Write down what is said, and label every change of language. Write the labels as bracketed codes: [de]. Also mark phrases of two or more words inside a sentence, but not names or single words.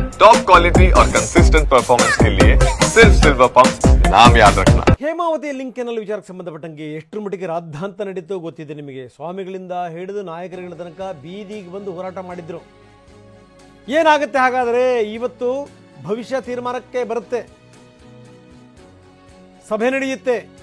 [en] top quality [hi] और [en] consistent performance [hi] के लिए सिर्फ सिल्वर पंप नाम याद रखना। [kn] ಹೇಮಾವತಿ ಲಿಂಕ್ ಕೆನಲ್ ವಿಚಾರಕ್ಕೆ ಸಂಬಂಧಪಟ್ಟಂಗೆ ಎಷ್ಟು ಮಟ್ಟಿಗೆ ರಾದ್ಧಾಂತ ನಡೀತೋ ಗೊತ್ತಿದೆ ನಿಮಗೆ. ಸ್ವಾಮಿಗಳಿಂದ ಹಿಡಿದು ನಾಯಕರುಗಳ ತನಕ ಬೀದಿಗೆ ಬಂದು ಹೋರಾಟ ಮಾಡಿದ್ರು. ಏನಾಗುತ್ತೆ ಹಾಗಾದರೆ? ಇವತ್ತು ಭವಿಷ್ಯ ತೀರ್ಮಾನಕ್ಕೆ ಬರುತ್ತೆ, ಸಭೆ ನಡೆಯುತ್ತೆ.